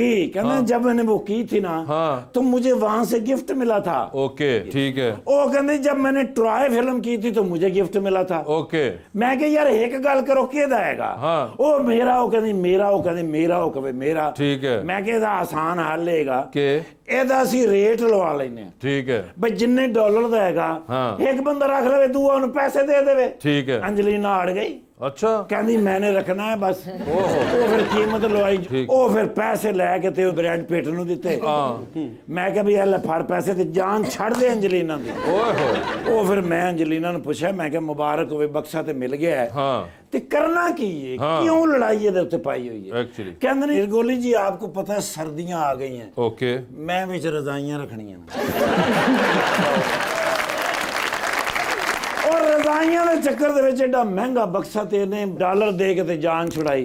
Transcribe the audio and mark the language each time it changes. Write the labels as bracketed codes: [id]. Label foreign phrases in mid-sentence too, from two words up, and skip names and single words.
[hi] जी कहते जब मैंने वो की थी ना, हाँ। तो मुझे वहां से गिफ्ट मिला था। ओके ठीक है वो कहते जब मैंने ट्रॉय फिल्म की थी तो मुझे गिफ्ट मिला था। ओके [pa] ਮੈਂ ਕਿਆ ਯਾਰ ਇੱਕ ਗੱਲ ਕਰੋ ਕੇਦਾ ਹੈਗਾ? [hi] हाँ। ओ मेरा वो कहती मेरा, वो कहती मेरा, वो कहे मेरा। ठीक है [pa] ਮੈਂ ਕਿਆ ਆਸਾਨ ਹੱਲ ਹੈਗਾ के ਇਹਦਾ ਅਸੀਂ ਰੇਟ ਲਵਾ ਲੈਨੇ ਆ [hi] ठीक है [pa] ਬਈ ਜਿੰਨੇ ਡਾਲਰ ਦਾ ਹੈਗਾ ਹਾਂ। ਇੱਕ ਬੰਦਾ ਰੱਖ ਲਵੇ, ਦੂਆ ਉਹਨੂੰ ਪੈਸੇ ਦੇ ਦੇਵੇ। [hi] ठीक है [pa] ਅੰਜਲੀਨਾ ਅੜ ਗਈ, [hi] अच्छा [pa] ਕਹਿੰਦੀ ਮੈਨੇ ਰੱਖਣਾ ਹੈ ਬਸ। ओहो ਉਹ ਫਿਰ ਕੀਮਤ ਲਵਾਈ, ਠੀਕ। ਉਹ ਫਿਰ ਪੈਸੇ ਲੈ ਕੇ ਤੇ ਉਹ ਬ੍ਰੈਡ ਪਿਟ ਨੂੰ ਦਿੱਤੇ। [hi] हाँ [pa] ਮੈਂ ਕਿਹਾ ਵੀ ਇਹ ਲੈ ਫੜ ਪੈਸੇ ਤੇ ਜਾਨ ਛੱਡ ਦੇ ਅੰਜਲੀਨਾ ਦੀ। ओए होए ਉਹ ਫਿਰ ਮੈਂ ਅੰਜਲੀਨਾ ਨੂੰ ਪੁੱਛਿਆ, ਮੈਂ ਕਿਹਾ ਮੁਬਾਰਕ ਹੋਵੇ ਬਕਸਾ ਤੇ ਮਿਲ ਗਿਆ ਹੈ, [hi] हाँ [pa] ਤੇ ਕਰਨਾ ਕੀ ਹੈ? ਹਾਂ। ਕਿਉਂ ਲੜਾਈ ਇਹਦੇ ਉੱਤੇ ਪਾਈ ਹੋਈ ਹੈ? एक्चुअली ਕਹਿੰਦੇ ਨੇ ਨਿਰਗੋਲੀ ਜੀ [hi] आपको पता है [pa] ਸਰਦੀਆਂ ਆ ਗਈਆਂ, ओके ਮੈਂ ਵਿੱਚ ਰਜ਼ਾਈਆਂ ਰੱਖਣੀਆਂ ਨੇ। ਔਰ ਰਜ਼ਾਈਆਂ ਦੇ ਚੱਕਰ ਦੇ ਵਿੱਚ ਐਡਾ ਮਹਿੰਗਾ ਬਕਸਾ ਤੇ ਇਹਨੇ ਡਾਲਰ ਦੇ ਕੇ ਤੇ ਜਾਨ ਛੁਡਾਈ।